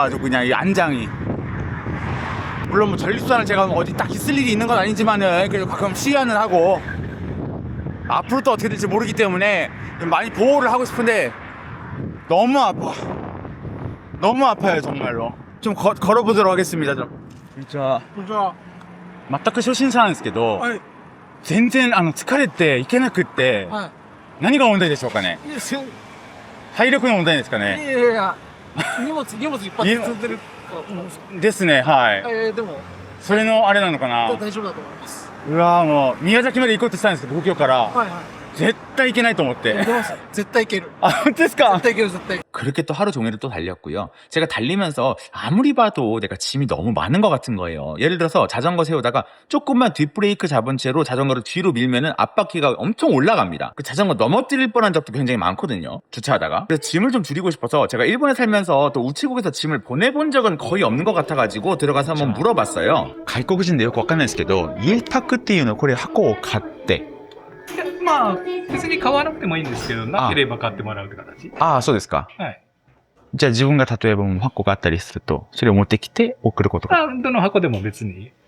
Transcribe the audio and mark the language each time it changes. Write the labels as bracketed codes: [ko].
[ko] 아주 그냥 이 안장이. 물론 뭐 전립선을 제가 어디 딱 있을 일이 있는 건 아니지만은 그래도 가끔 시야는 하고 앞으로 또 어떻게 될지 모르기 때문에 많이 보호를 하고 싶은데 너무 아파요 정말로. 좀 걸어보도록 하겠습니다. [ja] 진짜 全く初心者なんですけど、全然疲れていけなくって、何が問題でしょうかね。体力の問題ですかね。いや荷物いっぱい積んでるですね。はい。でもそれのあれなのかな。大丈夫だと思います。うわもう宮崎まで行こうとしたんですけど東京から。絶対行けないと思って。絶対行ける.진짜? [ko] 그렇게 또 하루 종일을 또 달렸고요. 제가 달리면서 아무리 봐도 내가 짐이 너무 많은 것 같은 거예요. 예를 들어서 자전거 세우다가 조금만 뒷브레이크 잡은 채로 자전거를 뒤로 밀면은 앞바퀴가 엄청 올라갑니다. 그 자전거 넘어뜨릴 뻔한 적도 굉장히 많거든요. 주차하다가. 그래서 짐을 좀 줄이고 싶어서 제가 일본에 살면서 또 우체국에서 짐을 보내본 적은 거의 없는 것 같아가지고 들어가서 한번 물어봤어요. [ja] 갈고구신데よくわかんないですけど、家パックっていうのこれ箱を買って。まあ別に買わなくてもいいんですけど、なければ買ってもらうって形。そうですか。はい。じゃあ自分が例えば箱があったりすると、それを持ってきて送ることが。どの箱でも別に。